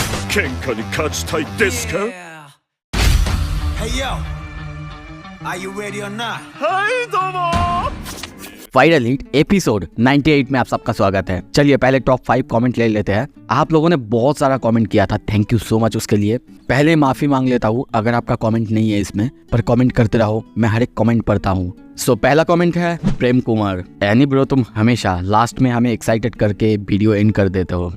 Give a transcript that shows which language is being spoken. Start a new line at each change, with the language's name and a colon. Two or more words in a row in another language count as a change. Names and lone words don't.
Japanese: 喧嘩に勝ちたいですか？
English: Hey yo, are you ready or not?
Japanese: はいどうも
Hindi: वायरल हिट एपिसोड 98 में आप सबका स्वागत है। चलिए पहले
English: top 5 comment
Hindi: ले लेते हैं। आप लोगों ने बहुत सारा कमेंट किया था,
English: thank you so much
Hindi: उसके लिए। पहले माफी मांग लेता हूँ अगर आपका कमेंट नहीं है इसमें, पर कमेंट करते रहो, मैं हर एक कमेंट पढ़ता हूँ। सो पहला कमेंट है प्रेम कुमार। एनी ब्रो, तुम हमेशा लास्ट में हमें एक्साइटेड करके
English: video end
Hindi: कर देते हो।